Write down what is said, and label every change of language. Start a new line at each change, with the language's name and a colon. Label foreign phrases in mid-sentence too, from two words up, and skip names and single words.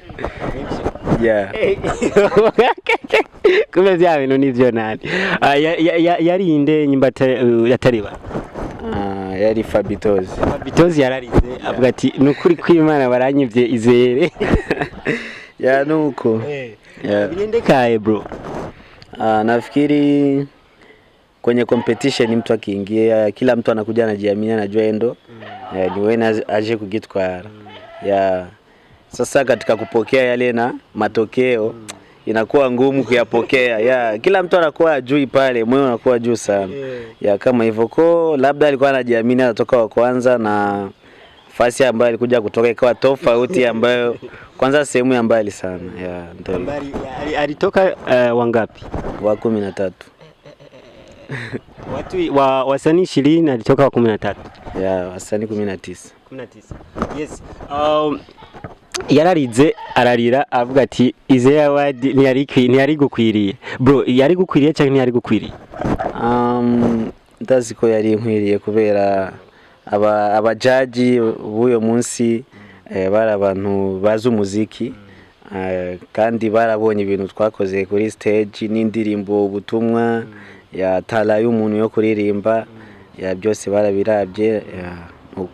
Rundi: Kumbe bya bintu nivyo nani yarinde nyimba yatariba yari Fabitozi yararize avuga ati nukuri kw'Imana baranyivye izere. Ya nuko Binendekaye bro.
Swahili: Nafikiri kwenye competition mtu akiingia kila mtu anakuja anajiamini, anajua endo ni wewe aje kugitwara. Sasa katika kupokea yale na matokeo inakuwa ngumu kuyapokea. Kila mtu anakuwa juu pale, moyo unakuwa juu sana. Kama hivyo labda alikuwa anajiamini anatoka wa kwanza, na fasi ambayo alikuja kutoka ikawa tofauti ambayo kwanza sehemu ya mbali sana. Ndio. Alitoka wangapi? Wa 13. Watu wasanii 20 alitoka wa 13. Wasanii 19.
English: Yes.
Rundi: Yararize ararira avuga ati izere award ntiyari gukwiriye. Bro, yari gukwiriye cyangwa ntiyari gukwiriye? Ndazi ko yari inkwiriye kubera abajaji b'uyo munsi bari abantu bazi umuziki, kandi barabonye ibintu twakoze kuri stage n'indirimbo, ubutumwa tala y'umuntu yo kuririmba, byose barabirabye uko.